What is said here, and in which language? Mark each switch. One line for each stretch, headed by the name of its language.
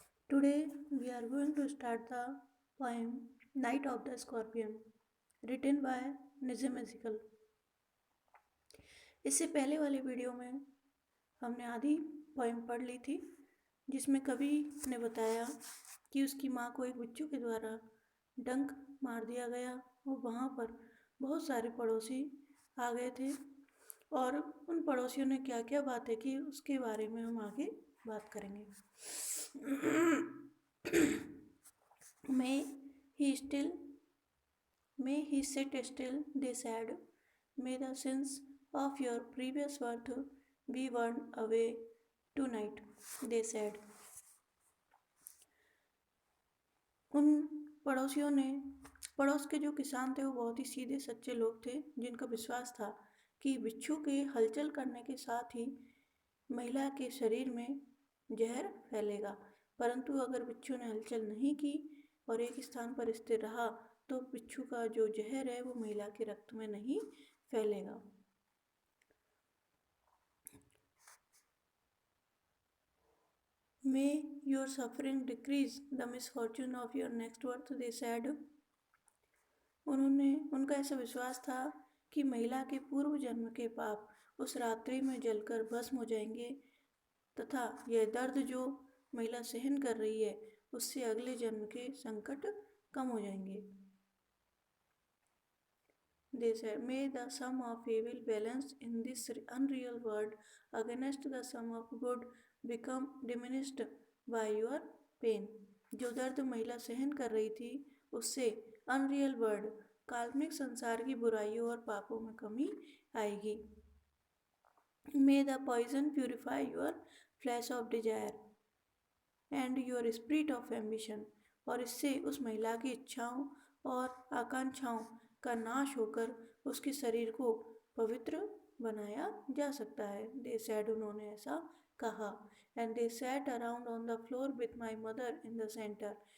English: Today we are going to start the poem Night of the Scorpion written by Nizam Ezekiel.
Hindi: इससे पहले वाली video में हमने आधी पोएम पढ़ ली थी जिसमें कवि ने बताया कि उसकी माँ को एक बिच्छू के द्वारा डंक मार दिया गया और वहाँ पर बहुत सारे पड़ोसी आ गए थे और उन पड़ोसियों ने क्या क्या बातें की उसके बारे में हम आगे बात करेंगे.
English: May he still, may he sit still, they said. May the sins of your previous birth be burned away tonight, they said.
Hindi: उन पड़ोसियों ने, पड़ोस के जो किसान थे वो बहुत ही सीधे सच्चे लोग थे जिनका विश्वास था कि बिच्छू के हलचल करने के साथ ही महिला के शरीर में जहर फैलेगा, परंतु अगर बिच्छू ने हलचल नहीं की और एक स्थान पर स्थिर रहा तो बिच्छू का जो जहर है वो महिला के रक्त में नहीं फैलेगा.
English: May your suffering decrease the misfortune of your next birth, they said.
Hindi: उनका ऐसा विश्वास था कि महिला के पूर्व जन्म के पाप उस रात्रि में जलकर भस्म हो जाएंगे तथा यह दर्द जो महिला सहन कर रही है उससे अगले जन्म के संकट कम हो जाएंगे.
English: They said, may the sum of evil balanced in this unreal world against the sum of good become diminished by your pain.
Hindi: जो दर्द महिला सहन कर रही थी उससे अनरियल वर्ल्ड काल्पनिक संसार की बुराइयों और पापों में कमी आएगी.
English: May the poison purify your flesh of desire and your spirit of ambition.
Hindi: और इससे उस महिला की इच्छाओं और आकांक्षाओं का नाश होकर उसके शरीर को पवित्र बनाया जा सकता है.
English: They said,
Hindi: उन्होंने ऐसा कहा.
English: And they sat around on the floor with my mother in the center.